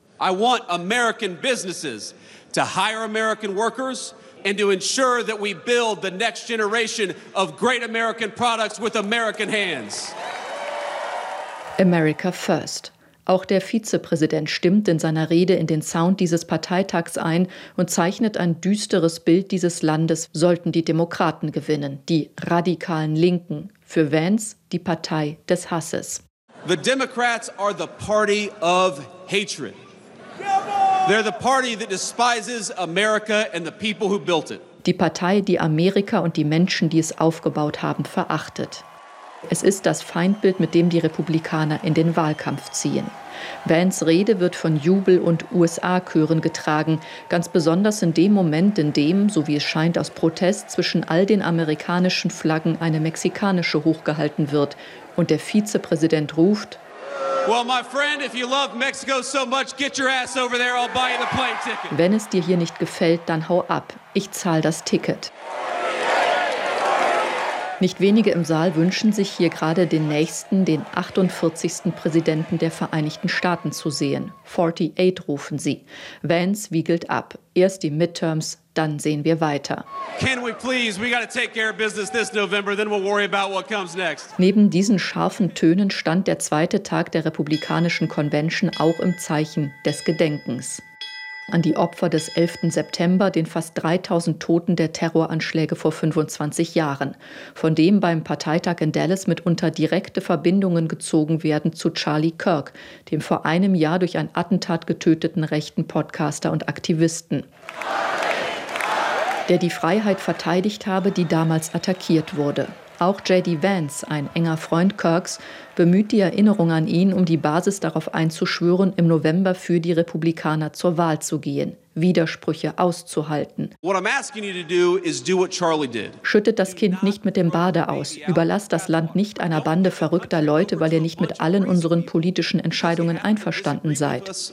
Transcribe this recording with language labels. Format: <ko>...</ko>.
<en>I want American businesses to hire American workers and to ensure that we build the next generation of great American products with American hands. America first.</en> <de>Auch der Vizepräsident stimmt in seiner Rede in den Sound dieses Parteitags ein und zeichnet ein düsteres Bild dieses Landes, sollten die Demokraten gewinnen, die radikalen Linken. Für Vance die Partei des Hasses.</de> <en>The Democrats are the party of hatred. They're the party that despises America and the people who built it.</en> <de>Die Partei, die Amerika und die Menschen, die es aufgebaut haben, verachtet. Es ist das Feindbild, mit dem die Republikaner in den Wahlkampf ziehen. Vance' Rede wird von Jubel- und USA-Chören getragen, ganz besonders in dem Moment, in dem, so wie es scheint aus Protest, zwischen all den amerikanischen Flaggen eine mexikanische hochgehalten wird und der Vizepräsident ruft:</de> <en>Well, my friend, if you love Mexico so much, get your ass over there, I'll buy you the plane ticket.</en> <de>Wenn es dir hier nicht gefällt, dann hau ab, ich zahl das Ticket. Nicht wenige im Saal wünschen sich hier gerade den nächsten, den 48. Präsidenten der Vereinigten Staaten zu sehen. 48 rufen sie. Vance wiegelt ab. Erst die Midterms, dann sehen wir weiter.</de> <en>Can we please? We gotta take care of business this November, then we'll worry about what comes next.</en> <de>Neben diesen scharfen Tönen stand der zweite Tag der Republikanischen Convention auch im Zeichen des Gedenkens. An die Opfer des 11. September, den fast 3000 Toten der Terroranschläge vor 25 Jahren, von dem beim Parteitag in Dallas mitunter direkte Verbindungen gezogen werden zu Charlie Kirk, dem vor einem Jahr durch ein Attentat getöteten rechten Podcaster und Aktivisten, der die Freiheit verteidigt habe, die damals attackiert wurde. Auch J.D. Vance, ein enger Freund Kirks, bemüht die Erinnerung an ihn, um die Basis darauf einzuschwören, im November für die Republikaner zur Wahl zu gehen, Widersprüche auszuhalten.</de> <en>What I'm asking you to do is do what Charlie did.</en> <de>Schüttet das Kind nicht mit dem Bade aus, überlasst das Land nicht einer Bande verrückter Leute, weil ihr nicht mit allen unseren politischen Entscheidungen einverstanden seid.</de>